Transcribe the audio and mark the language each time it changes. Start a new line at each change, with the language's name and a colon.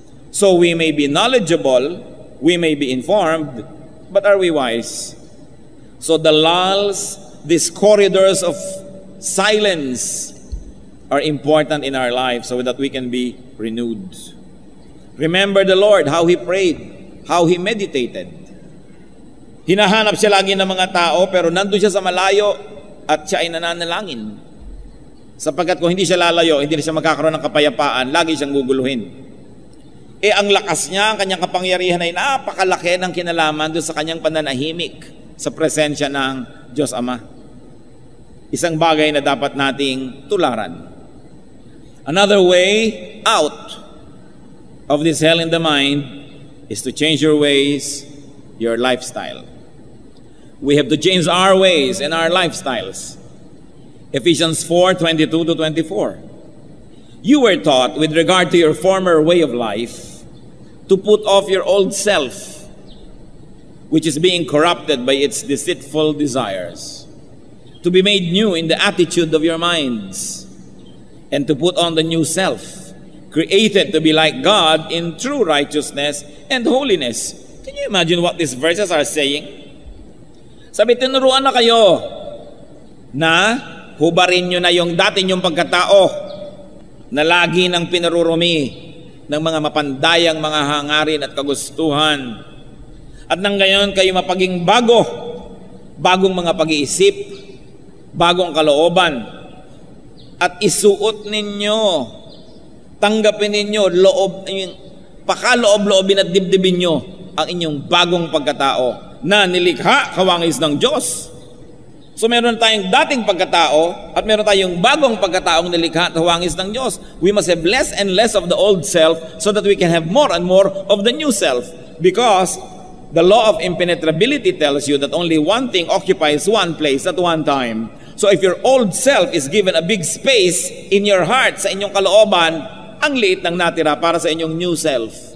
English: So we may be knowledgeable, we may be informed, but are we wise? So the lulls, these corridors of silence are important in our lives so that we can be renewed. Remember the Lord, how He prayed, how He meditated.
Filipino: Hinahanap siya lagi ng mga tao, pero nandun siya sa malayo at siya ay nananalangin. Sapagkat kung hindi siya lalayo, hindi na siya magkakaroon ng kapayapaan, lagi siyang guguluhin. Ang lakas niya, ang kanyang kapangyarihan ay napakalaki ng kinalaman doon sa kanyang pananahimik sa presensya ng Diyos Ama. Isang bagay na dapat nating tularan.
English: Another way out of this hell in the mind is to change your ways, your lifestyle. We have to change our ways and our lifestyles. Ephesians 4:22-24. You were taught with regard to your former way of life to put off your old self, which is being corrupted by its deceitful desires, to be made new in the attitude of your minds, and to put on the new self, created to be like God in true righteousness and holiness. Can you imagine what these verses are saying?
Filipino: Sabi, tinuruan na kayo na hubarin nyo na yung dati nyong pagkatao na lagi nang pinarurumi ng mga mapandayang mga hangarin at kagustuhan. At nang gayon kayo mapaging bagong mga pag-iisip, bagong kalooban. At isuot ninyo, tanggapin ninyo, pakaloob-loobin at dibdibin nyo ang inyong bagong pagkatao na nilikha kawangis ng Diyos. So meron tayong dating pagkatao at meron tayong bagong pagkataong nilikha at huwangis ng Diyos.
English: We must have less and less of the old self so that we can have more and more of the new self. Because the law of impenetrability tells you that only one thing occupies one place at one time. So if your old self is given a big space in your heart,
Filipino: sa inyong kalooban, ang liit ng natira para sa inyong
English: new self.